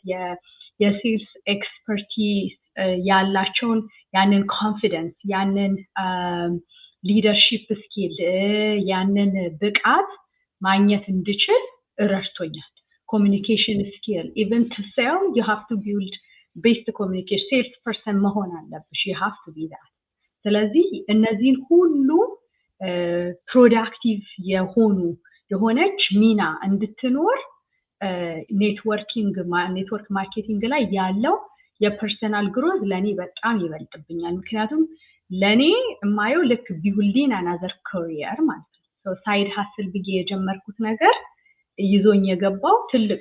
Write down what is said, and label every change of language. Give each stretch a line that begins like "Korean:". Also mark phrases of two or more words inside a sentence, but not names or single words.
Amharic: የሴልስ ኤክስፐርቲስ ያላቸውን ያንን ኮንፊደንስ ያንን
English: leadership skill
Amharic: ያንን ብቃት ማግኘት እንድችል ረድቶኛል።
English: communication skill even to sell you have to build based communication sales person
Amharic: መሆን አለብሽ
English: you have to be that።
Amharic: ስለዚህ እነዚህን ሁሉ ፕሮዳክቲቭ የሆነች ሚና እንድትኖር
English: network marketing
Amharic: ላይ ያለው የፐርሰናል ግሮዝ ለኔ በጣም ይበልጥብኛል። ምክንያቱም ለኔ የማየው ልክ
English: building another career
Amharic: ማለት ነው።
English: side hustle
Amharic: ብዬ የጀመርኩት ነገር ይዞኝ የገባው ትልቅ